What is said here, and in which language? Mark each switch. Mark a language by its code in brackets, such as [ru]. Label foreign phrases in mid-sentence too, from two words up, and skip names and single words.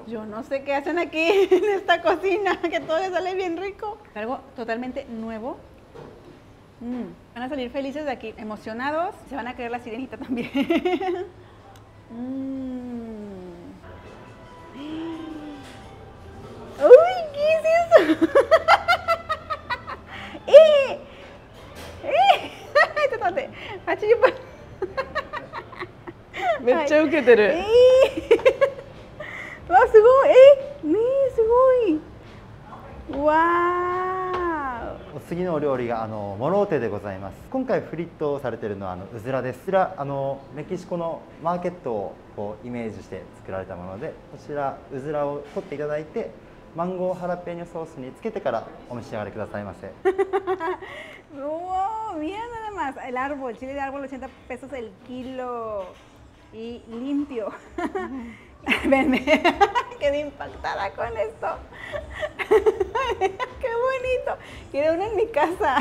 [es] Yo no sé qué hacen aquí en esta cocina, que todo les sale bien rico. Algo totalmente nuevo. Van a salir felices de aquí, emocionados. Se van a creer la sirenita también. ¡Uy! ¿Qué es eso? [ja] めっちゃウケてる。わ、すごい。すごい。わー。お次のお料理がモローテでございます。今回フリットされているのはうずらです。こちらメキシコのマーケットをこうイメージして作られたもので、こちらうずらを取っていただいてマンゴーハラペーニョソースにつけてからお召し上がりくださいませ。 [es] Wow, mira nada más, el árbol, chile de árbol 80 pesos el kilo y limpio. Venme, quedé impactada con esto. Qué bonito. Quiero uno en mi casa.